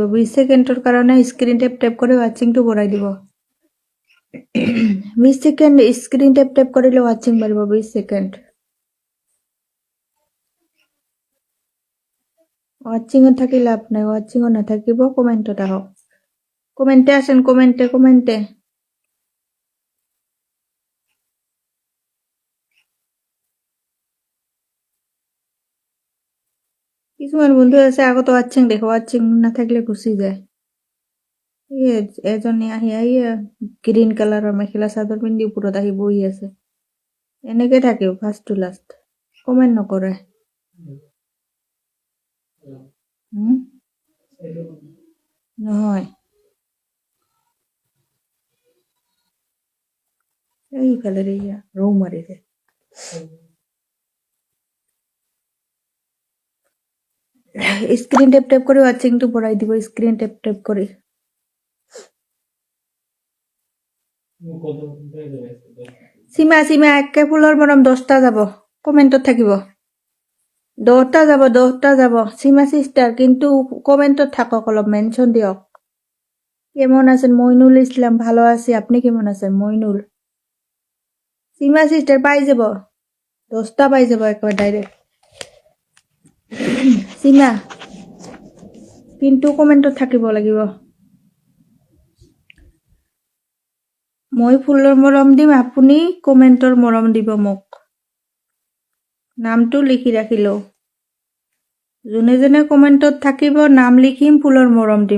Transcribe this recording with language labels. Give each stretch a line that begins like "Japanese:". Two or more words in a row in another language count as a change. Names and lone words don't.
Assamese: 20 সেকেন্ডৰ কাৰণে
English: screen tap tap
Assamese: করে ওয়াচিংটো বঢ়াই দিব। 20 সেকেন্ড
English: screen tap tap
Assamese: কৰিলে ওয়াচিং বাঢ়িব। 20 সেকেন্ড ওয়াচিংত থাকি লাভ নাই, ওয়াচিংত নাথাকিব, কমেন্টত আহক।
Bangla: কমেন্টে আসেন, কমেন্টে কমেন্টে।
Assamese: কিছুমান বন্ধু আছে আগত
Bangla: ওয়াচিং দেখো, ওয়াচিং না থাকলে গুচি যায়।
Assamese: এজনী আহি গ্ৰীণ কালাৰৰ মেখেলা চাদৰ পিন্ধি ওপৰত আহি বহি আছে। এনেকে থাকে
English: first to last,
Assamese: কমেন্ট নকৰে। নহয়, এইফালে ৰৌ মাৰিছে।
English: screen tap tap
Assamese: করে ওয়াচিংটো বঢ়াই দিব,
English: screen tap tap
Assamese: করে। সীমা সীমা একে ফুলৰ মৰম 10টা যাব, কমেন্টত থাকিব। 10টা যাব, 10টা যাব। সীমা সিস্টার কিন্তু কমেন্টত থাকক, অলপ মেনশন দিয়ক।
Bangla: কেমন আছেন? মইনুল ইসলাম, ভালো আছি, আপনি কেমন আছেন? মইনুল।
Assamese: সীমা সিস্টার পাই যাব, 10টা পাই যাব একবার ডাইরেক্ট। সীমা কিন্তু কমেন্টত থাকিব লাগিব। মই ফুলৰ মৰম দিম, আপুনি কমেন্টৰ মৰম দিব মোক। নামটো লিখি ৰাখিলো। যোনে যোনে কমেন্টত থাকিব নাম লিখিম, ফুলৰ মৰম দিম।